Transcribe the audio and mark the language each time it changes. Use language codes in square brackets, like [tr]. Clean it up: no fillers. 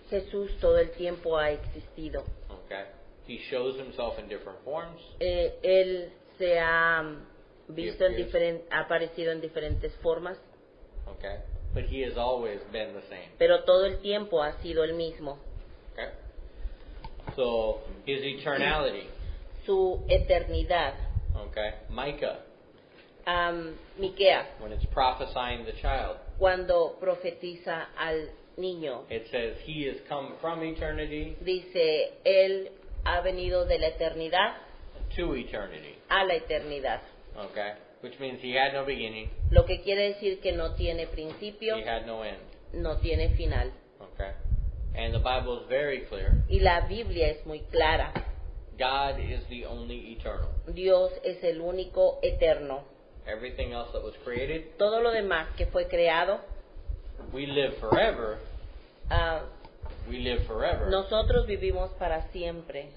[es] Jesús todo el tiempo ha existido. [en] Okay, He shows Himself in different forms. [es] Él se ha ha aparecido en diferentes formas, [en] Okay, but He has always been the same. [es] pero todo el tiempo ha sido el mismo. [en] Okay, so His eternality. [es] Su eternidad. [en] Okay, Micah, [es] Miqueas, [en] when it's prophesying the child, [es] cuando profetiza al niño, [en] it says He has come from eternity [es] dice, Él ha venido de la eternidad [en] to eternity. [es] a la eternidad. [en] Okay, which means He had no beginning, [es] Lo que quiere decir que no tiene principio, [en] He had no end. [es] no tiene final. [en] Okay, and the Bible is very clear. [es] Y la Biblia es muy clara. [en] God is the only eternal. [es] Dios es el único eterno. [en] Everything else that was created, [es] Todo lo demás que fue creado, [en] we live forever. ah, We live forever. [es] nosotros vivimos para siempre,